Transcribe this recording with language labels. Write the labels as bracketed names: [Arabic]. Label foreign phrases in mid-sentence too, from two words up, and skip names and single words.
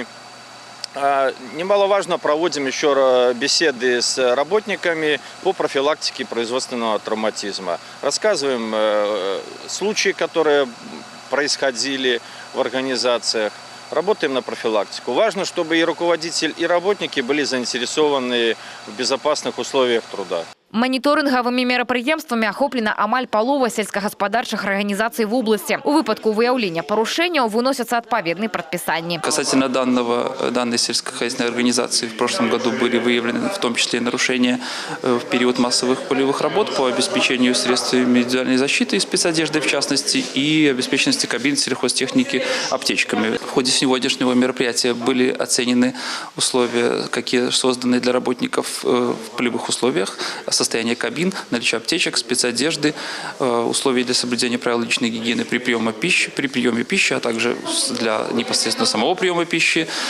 [Russian] Немаловажно, проводим еще беседы с работниками по профилактике производственного травматизма. Рассказываем случаи, которые происходили в организациях. Работаем на профилактику. Важно, чтобы и руководитель, и работники были заинтересованы в безопасных условиях труда. [Belarusian] Маніторынгавымі мерапрыемствамі ахоплена амаль палова сельскагаспадарчых арганізацый [Russian] в области. [Belarusian] У выпадку выяўлення парушэнняў выносятся адпаведныя прадпісанні. [Russian] Касательно данной сельскохозяйственной организации в прошлом году были выявлены в том числе нарушения в период массовых полевых работ по обеспечению средствами индивидуальной защиты и спецодежды в частности и обеспеченности кабин сельхозтехники аптечками. В ходе сегодняшнего мероприятия были оценены условия, какие созданы для работников в полевых условиях, состояние кабин, наличие аптечек, спецодежды, условия для соблюдения правил личной гигиены при приеме пищи, а также для непосредственно самого приема пищи.